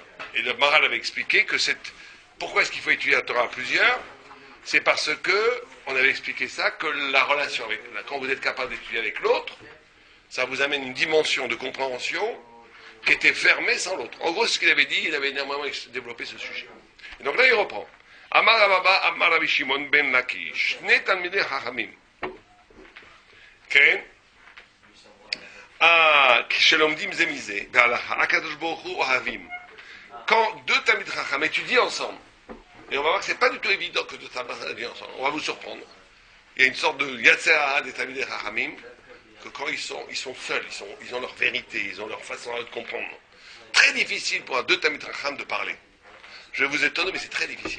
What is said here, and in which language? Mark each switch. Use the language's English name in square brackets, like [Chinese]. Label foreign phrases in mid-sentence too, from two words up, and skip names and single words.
[French] Et le Maharal avait expliqué que pourquoi est-ce qu'il faut étudier la Torah à plusieurs? C'est parce que, on avait expliqué ça, que la relation quand vous êtes capable d'étudier avec l'autre, ça vous amène une dimension de compréhension qui était fermée sans l'autre. En gros, ce qu'il avait dit, il avait énormément développé ce sujet. Et donc là, il reprend. [Hebrew] אמר רבא אמר רבי שמעון בן לקיש שני תלמידי חכמים. כן? כשלומדים זה מזה, בהלכה, הקדוש ברוך הוא אוהבים. [French] Quand deux [Hebrew] תלמיד חכם [French] étudient ensemble, et on va voir que c'est pas du tout évident que deux [Hebrew] תלמיד חכם [French] étudient ensemble, on va vous surprendre. Il y a une sorte de [Hebrew] יצר הרע [French] des [Hebrew] תלמיד חכמים, [French] que quand ils sont seuls, ils ont leur vérité, ils ont leur façon de comprendre. Très difficile pour un deux [Hebrew] תלמיד חכם [French] de parler. Je vais vous étonner, mais c'est très difficile.